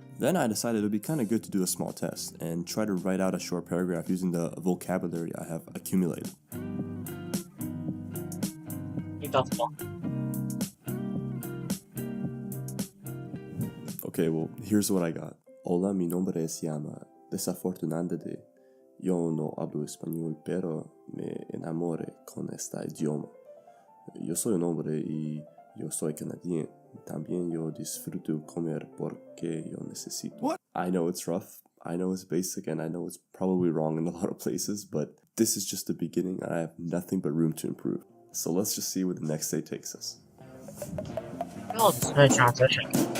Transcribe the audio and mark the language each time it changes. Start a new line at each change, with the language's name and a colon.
English: Then I decided it would be kind of good to do a small test and try to write out a short paragraph using the vocabulary I have accumulated. Okay, well, here's what I got.
Spanish: Hola, mi nombre es Yama. Desafortunadamente, yo no hablo español, pero me enamoré con este idioma. Yo soy un hombre y yo soy canadiense. También yo disfruto comer porque yo necesito.
English: What? I know it's rough. I know it's basic and I know it's probably wrong in a lot of places, but this is just the beginning and I have nothing but room to improve. So let's just see where the next day takes us. Oh, it's a transition.